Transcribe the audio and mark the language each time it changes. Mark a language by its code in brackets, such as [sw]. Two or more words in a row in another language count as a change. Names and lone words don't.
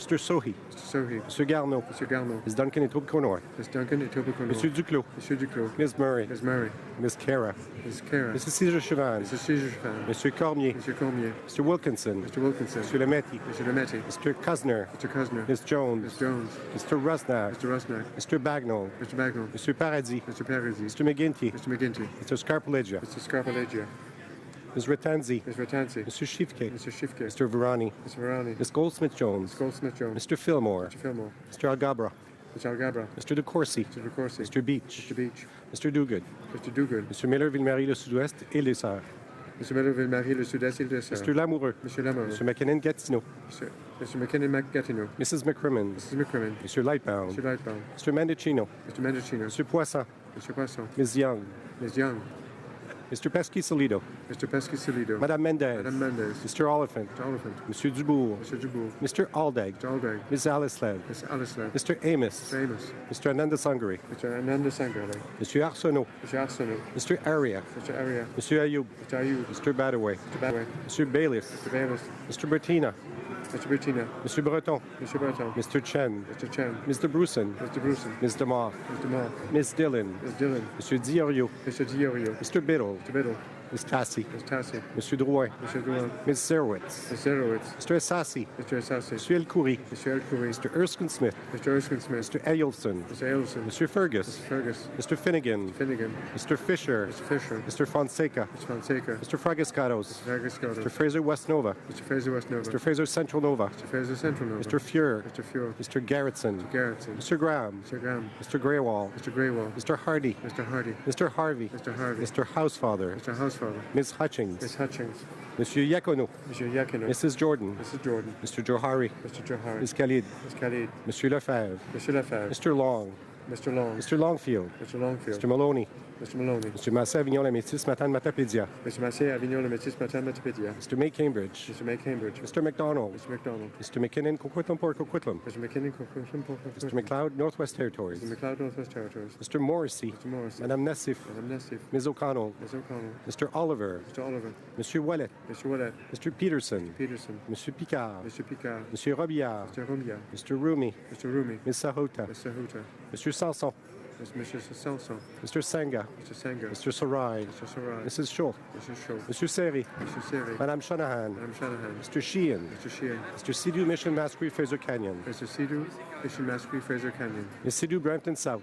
[en] Mr. Sohi. Mr. Sohi. Mr. Garneau. Mr. Garneau. Ms. Duncan et Etobicoke North. Ms. Duncan et Etobicoke North. Mr. Duclos. Monsieur Duclos. Ms. Murray. Ms. Murray. Ms. Cara. Ms. Cara. Mrs. Cesar Chavan. Mrs. Cesar Chavan. Mr. Cormier. Mr. Cormier. Mr. Wilkinson. Mr. Wilkinson. Mr. Lametti. Mr. Lametti. Mr. Kusner. Mr. Kusner. Ms. Jones. Ms. Jones. Mr. Rusnak. Mr. Rusnak. Mr. Bagnall. Mr. Bagnall. Mr. Paradis. Mr. Paradis. Mr. McGinty. Mr. McGinty. Mr. Scarpalegia. Mr. Scarpalegia. Ms. Ratanzi. Ms. Ratanzi. Mr. Shifke. Mr. Shifke. Mr. Verani. Mr. Verani. Ms. Goldsmith-Jones. Ms. Goldsmith-Jones. Mr. Fillmore. Mr. Fillmore. Mr. Algabra. Mr. Alghabra. Mr. DeCourcy. Mr. DeCourcy. Mr. Beach. Mr. Beach. Mr. Duguid. Mr. Duguid. Mr. Miller, Ville-Marie, le Sud-Ouest et les Sœurs. Mr. Miller, Ville-Marie, le Sud-Est, Île de Sœurs. Mr. Lamoureux. Mr. Lamoureux. Mr. McKinnon, Gatineau. Mr. McKinnon, Gatineau. Mrs. McCrimmon. Mrs. McCrimmon. Mr. Lightbound. Mr. Lightbound. Mr. Mendocino. Mr. Mendocino. Mr. Poisson. Mr. Poisson. Ms. Young. Ms. Young. Mr. Pesky-Solido. Mr. Pesky-Solido. Madame Mendez. Madame Mendez. Mr. Oliphant. Mr. Oliphant. Monsieur Dubourg. Mr. Dubourg. Mr. Aldag. Mr. Aldag. Ms. Alislev. Ms. Alislev. Mr. Amos. Mr. Amos. Mr. Ananda Sangari. Mr. Ananda Sangale. Monsieur Arsenault. Mr. Arsenault. Mr. Aria. Mr. Aria. Monsieur Ayoub. Mr. Ayoub. Mr. Badaway. Mr. Badaway. Monsieur Bayliss. Mr. Bayliss. Mr. Bertina. Mr. Bertina. Monsieur Breton. Mr. Breton. Mr. Chen. Mr. Chen. Mr. Bruson. Mr. Bruson. Ms. DeMar. Mr. Moore. Ms. Dillon. Ms. Dillon. Monsieur Diorio. Mr. Diorio. Mr. Biddle. Mr. Biddle. Ms. Tassi. Ms. Tassi. Monsieur Drouin. Mr. Drouin. Ms. Zerowitz. Ms. Zerowitz. Mr. Assassi. Mr. Assassi. Monsieur El Khoury. Mr. El Khoury. Mr. Erskine Smith. Mr. Erskine Smith. Mr. Ailson. Mr. Ailson. Mr. Fergus. Mr. Fergus. Mr. Finnegan. Finnegan. Mr. Fisher. Mr. Fisher. Mr. Fonseca. Mr. Fonseca. Mr. Fragascatos. Mr. Fragascatos. Mr. Fraser West Nova. Mr. Fraser West Nova. Mr. Fraser Central Nova. Mr. Fraser Central Nova. Mr. Fuhr. Mr. Fuhr. Mr. Garrettson. Mr. Garrettson. Mr. Graham. Mr. Graham. Mr. Greywall. Mr. Greywall. Mr. Hardy. Mr. Hardy. Mr. Harvey. Mr. Harvey. Mr. Housefather. Mr. Housefather. Ms. Hutchings. Ms. Hutchings. Monsieur Yacono. Monsieur Yakino. Mrs. Jordan. Mrs. Jordan. Mr. Johari. Mr. Johari. Ms. Khalid. Ms. Khalid. Monsieur Lefebvre. Monsieur Lefebvre. Mr. Long. Mr. Long. Mr. Longfield. Mr. Longfield. Mr. Maloney. Mr. Maloney. Mr. Massé Avignon La Métis Matane Matapédia. Mr. Massé Avignon Le Métis Matin Matapédia. Mr. May Cambridge. Mr. May Cambridge. Mr. McDonald. Mr. McDonald. Mr. McKinnon Coquitlam Port Coquitlam. Mr. McKinnon. Mr. McLeod Northwest Territories. Mr. McLeod Northwest Territories. Mr. Morrissey. Mr. Morrissey. Madame Nassif. Madame Nassif. Ms. O'Connell. Ms. O'Connell. Mr. Oliver. Mr. Oliver. Monsieur Wallet. Mr. Wallet. Mr. Peterson. Peterson. Monsieur Picard. Mr. Picard. Monsieur Robillard. Mr. Romia. Mr. Rumi. Mr. Rumi. Ms. Sahota. Mr. Huta. Monsieur Sanson. Mr. Sanson. Mr. Sanga. Mr. Sanger. Mr. Sarai. Mr. Sarai. Mrs. Shaw. Mr. Shaw. Monsieur Seri. Mr. Seri. Madame Shanahan. Madame Shanahan. Mr. Sheehan. Mr. Sheehan. Mr. Sidhu Mission Masquerade Fraser Canyon. Mr. Sidhu, Mission Masquerade Fraser Canyon. Ms. Sidhu Brampton South.